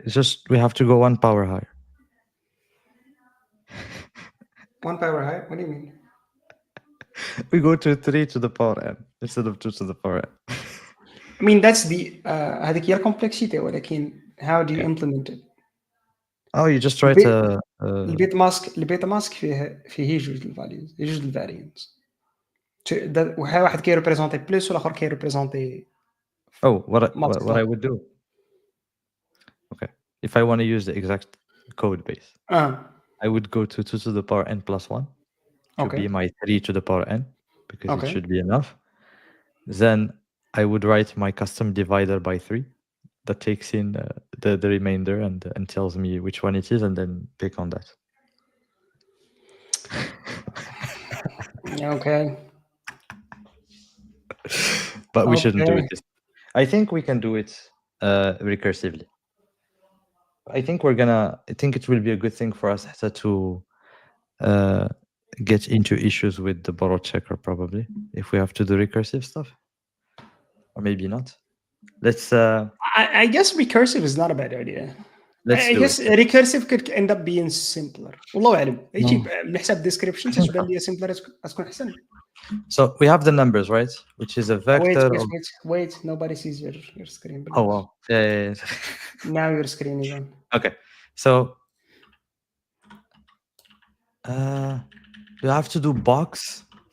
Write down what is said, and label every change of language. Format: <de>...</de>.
<en>It's just we have to go 1 power higher. 1 power higher? What do you mean? We go to 3 to the power n instead of 2 to the power n. I mean, that's the</en> <ar>هذيك هي</ar> <en>complexity,</en> <ar>ولكن</ar> <en>how do you implement it? Oh, you just write a</en> <ar>البيت ماسك فيه جوج الفاليوز، جوج الفاريانس. واحد كيريبريزونتي بلس والاخر كيريبريزونتي.</ar> <en>Oh, what I would do. Okay. If I want to use the exact code base, I would go to 2 to the power n plus 1 to be my 3 to the power n, because it should be enough. Then I would write my custom divider by 3 that takes in the remainder and tells me which one it is, and then pick on that. Okay. But we shouldn't do it this. I think we can do it recursively. I think it will be a good thing for us to get into issues with the borrow checker, probably, if we have to do recursive stuff. Or maybe not. Let's I guess recursive is not a bad idea. I guess recursive could end up being simpler.</en> <ar>والله أعلم. يجي من حساب description تجبل لي simpler تكون أحسن.</ar> <en>So we have the numbers, right? Which is a vector. Wait. Nobody sees your screen. Oh wow. Yeah. Now your screen is on. Okay. So you have to do box.</en>